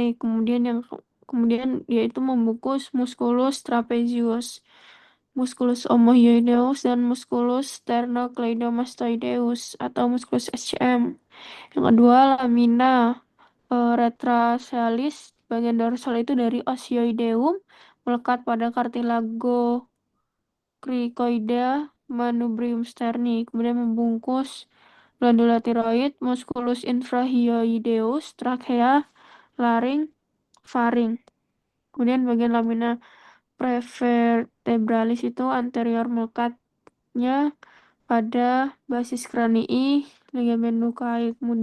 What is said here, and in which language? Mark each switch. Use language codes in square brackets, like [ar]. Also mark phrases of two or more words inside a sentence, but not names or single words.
[id] Kemudian dia itu membungkus musculus trapezius, musculus omohyoideus, dan musculus sternocleidomastoideus atau musculus SCM. Yang kedua lamina retrasalis, bagian dorsal itu dari osioideum melekat pada cartilago cricoidea manubrium sterni, kemudian membungkus glandula tiroid, musculus infrahyoideus, trakea, laring, faring. Kemudian bagian lamina prevertebralis itu anterior melekatnya pada basis kranii, ligamen nukai.